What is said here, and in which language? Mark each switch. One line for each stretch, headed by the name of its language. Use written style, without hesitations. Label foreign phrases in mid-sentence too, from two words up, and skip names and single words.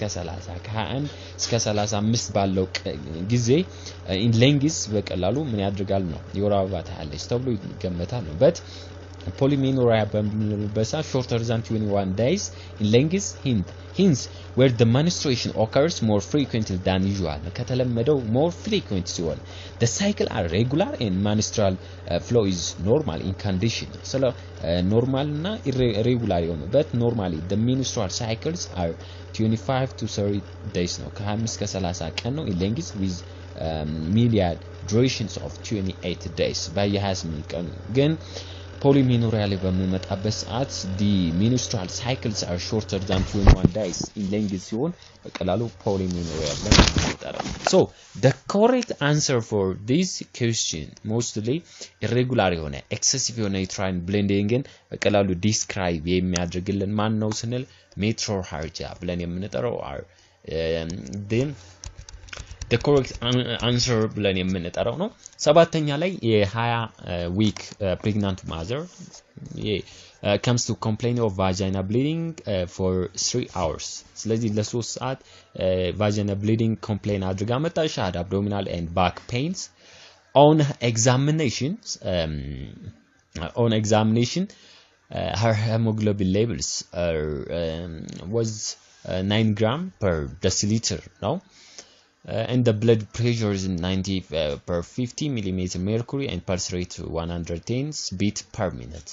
English: 30
Amharic: ከ21 እስከ 35 ባለው ጊዜ
English: in length
Amharic: በቀላሉ ምን ያድርጋል ነው የወር አበባ ታያለች ተብሎ ይገመታል
English: but polymenorrhea በሚልበሳ shorter than 21 days in length hence where the menstruation occurs more frequently than usual ከተለመደው more frequent ሲሆን the cycle are regular and menstrual flow is normal in condition so normal እና irregular የሆነ but normally the menstrual cycles are 25 to 30 days
Amharic: ነው ከ25 እስከ 30 ቀን ነው
English: in length with median durations of 28 days
Amharic: በየ28 ቀን ግን
English: polymenorrhea ላይ
Amharic: በሚመጣበት ሰዓት
English: the menstrual cycles are shorter than 21 days in length ሲሆን በቀላሉ polymenorrhea
Amharic: ላይ ይጠራል
English: so the correct answer for this question mostly irregular የሆነ excessive የሆነ uterine bleeding
Amharic: በቀላሉ describe የሚያደርግልን ማን ነው ስንል
English: metrorrhagia
Amharic: ብለን የምንጠራው
English: are then the correct answer
Amharic: ብለን የምንጠራው ነው ሰባተኛ ላይ የ20
English: week pregnant mother comes to complain of vagina bleeding for 3 hours.
Amharic: ስለዚህ ለ3 ሰዓት
English: vagina bleeding complain
Amharic: አድርጋ መጣች.
English: had abdominal and back pains. On examination her hemoglobin levels was 9 gram per deciliter now. And the blood pressure is 90 per 50 millimeter mercury and pulse rate 110 beat per minute.